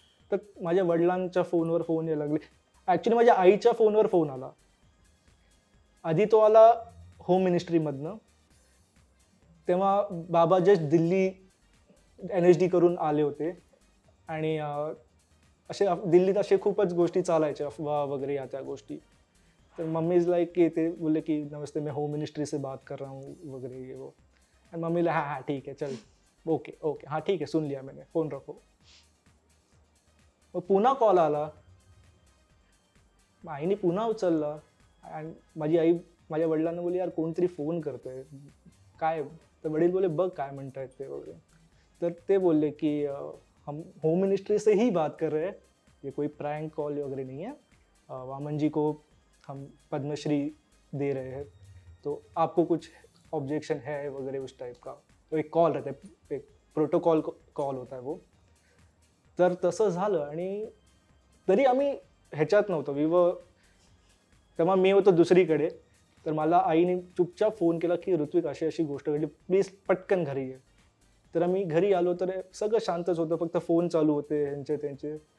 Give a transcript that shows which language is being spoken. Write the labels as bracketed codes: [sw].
[mr] तर माझ्या वडिलांच्या फोनवर फोन यायला लागले. ॲक्च्युली माझ्या आईच्या फोनवर फोन आला. आधी तो आला होम मिनिस्ट्रीमधनं. तेव्हा बाबा जस्ट दिल्ली NHD करून आले होते. आणि असे दिल्लीत असे खूपच गोष्टी चालायच्या, अफवा वगैरे या त्या गोष्टी. तर मम्मी इज लाइक की ते बोले की [hi] नमस्ते, मैं होम मिनिस्ट्री से बात कर रहा हूँ वगैरह ये वो. एंड मम्मी हाँ हाँ ठीक है चल, ओके ओके हाँ ठीक है, सुन लिया मैंने, फोन रखो. मग पुन्हा कॉल आला. आईने पुन्हा उचलला. आणि माझी आई माझ्या वडिलांना बोलली, यार कोणतरी फोन करतोय, काय? तर वडील बोले बघ काय म्हणतायत ते वगैरे. [mr] तर ते बोलले की [hi] हम होम मिनिस्ट्री से ही बात कर रहे हैं, ये कोई प्रैंक कॉल वगैरह नहीं है, वामन जी को हम पद्मश्री दे रहे हैं, तो आपको कुछ ऑब्जेक्शन है वगैरह उस टाइप का. तो एक कॉल रहता है, एक प्रोटोकॉल कॉल होता है वो. [mr] तर तसं झालं. आणि तरी आम्ही ह्याच्यात नव्हतो, तेव्हा मी होतो दुसरीकडे. तर मला आईने चुपचाप फोन केला की ऋत्विक अशी अशी गोष्ट घडली, प्लीज पटकन घरी ये. तर आम्ही घरी आलो तर सगळं शांतच होतं, फक्त फोन चालू होते ह्यांचे त्यांचे.